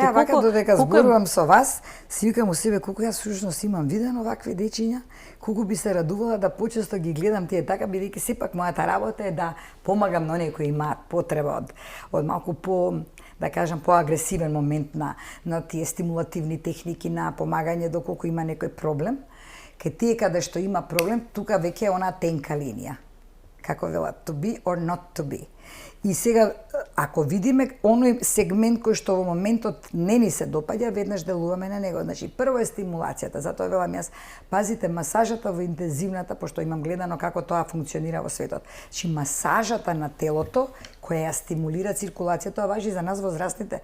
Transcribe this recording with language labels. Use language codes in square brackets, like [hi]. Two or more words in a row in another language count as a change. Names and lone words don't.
[mk] Сега вака додека зборувам со вас, си викам у себе колку јас всушност имам видено вакви дечиња, колку би се радувала да почесто ги гледам тие така, бидејќи сепак мојата работа е да помагам на оние кои имаат потреба од малку да кажам, поагресивен момент на тие стимулативни техники на помагање доколку има некој проблем. Кај тие каде што има проблем, тука веќе е она тенка линија. Како велат, [en] to be or not to be. [mk] И сега, ако видиме оној сегмент кој што во моментот не ни се допаѓа, веднаш делуваме на него. Значи, прво е стимулацијата, затоа велам јас, пазите масажата во интензивната, пошто имам гледано како тоа функционира во светот. Значи, масажата на телото, која ја стимулира циркулацијата, тоа важи за нас возрастните.